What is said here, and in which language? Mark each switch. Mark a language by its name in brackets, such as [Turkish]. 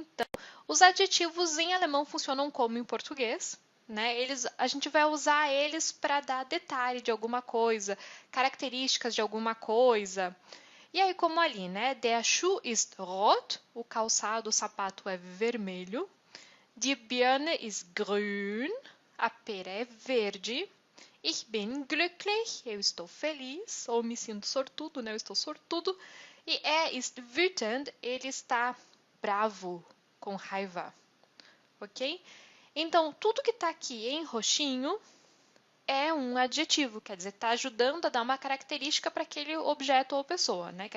[Portuguese] Então, os adjetivos em alemão funcionam como em português, né? A gente vai usar eles para dar detalhe de alguma coisa, características de alguma coisa. E aí, como ali, né? [German] Der Schuh ist rot, [Portuguese] o calçado, o sapato é vermelho. [German] Die Birne ist grün, [Portuguese] a pera é verde. [German] Ich bin glücklich, [Portuguese] eu estou feliz, ou me sinto sortudo, né? Eu estou sortudo. [German] E ist wütend, [Portuguese] ele está bravo, com raiva, ok? Então, tudo que está aqui em roxinho é um adjetivo, quer dizer, está ajudando a dar uma característica para aquele objeto ou pessoa, né?